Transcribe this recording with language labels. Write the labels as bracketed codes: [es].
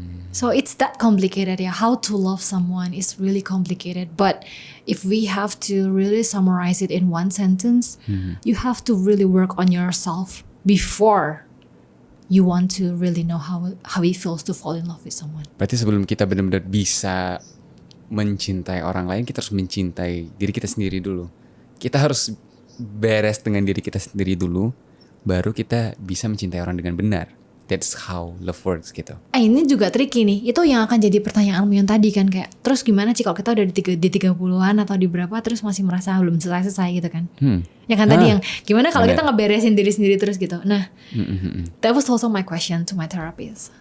[en] So it's that complicated ya. How to love someone is really complicated. But if we have to really summarize it in one sentence, you have to really work on yourself before you want to really know how it feels to fall in love with someone. [id] Berarti sebelum kita benar-benar bisa mencintai orang lain, kita harus mencintai diri kita sendiri dulu. Kita harus beres dengan diri kita sendiri dulu, baru kita bisa mencintai orang dengan benar. [en] That's how love works gitu. [id] Ini juga tricky nih. Itu yang akan jadi pertanyaanmu yang tadi kan, kayak terus gimana sih kalau kita udah di 30-an atau di berapa terus masih merasa belum selesai gitu kan. Ya kan tadi yang gimana kalau kita ngeberesin diri sendiri terus gitu. [en] Nah, that was also my question to my therapist.